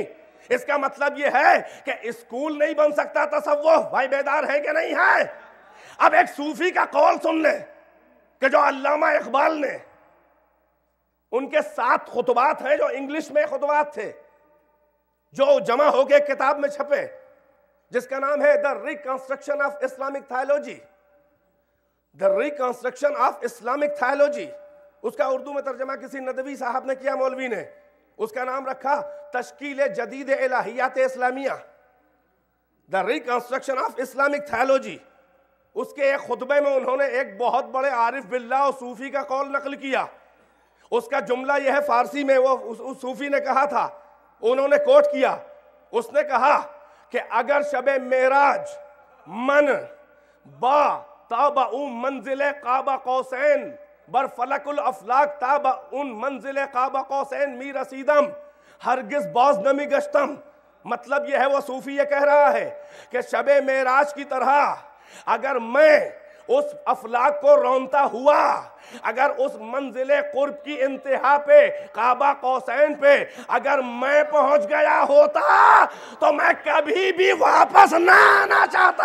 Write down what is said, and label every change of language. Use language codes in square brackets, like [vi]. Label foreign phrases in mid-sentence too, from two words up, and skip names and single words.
[ur] اس کا مطلب یہ ہے کہ اسکول نہیں بن سکتا تصوف. بھائی بیدار ہیں کہ نہیں ہے؟ اب ایک صوفی کا قول سن لیں کہ جو علامہ اقبال نے, ان کے 7 خطبات ہیں جو انگلش میں خطبات تھے, جو جمع ہو کے کتاب میں چھپے, جس کا نام ہے The Reconstruction of Islamic Theology. The Reconstruction of Islamic Theology. اس کا اردو میں ترجمہ کسی ندوی صاحب نے کیا, مولوی نے. اس کا نام رکھا تشکیل جدید الہیات اسلامیہ. The Reconstruction of Islamic Theology. اس کے ایک خطبے میں انہوں نے ایک بہت بڑے عارف باللہ اور صوفی کا قول نقل کیا. اس کا جملہ یہ ہے فارسی میں, وہ اس صوفی نے کہا تھا, انہوں نے کوٹ کیا. اس نے کہا کہ [fa] اگر شب معراج من با تاب اون منزل قاب قوسین بر فلک الافلاک تاب اون منزل قاب قوسین می رسیدم ہرگز باز نمی گشتم. [ur] مطلب یہ ہے, وہ صوفی یہ کہہ رہا ہے کہ شب معراج کی طرح اگر میں اس افلاک کو رونتا ہوا, اگر اس منزل قرب کی انتہا پہ قابہ قوسین پہ اگر میں پہنچ گیا ہوتا تو میں کبھی بھی واپس نہ آنا چاہتا.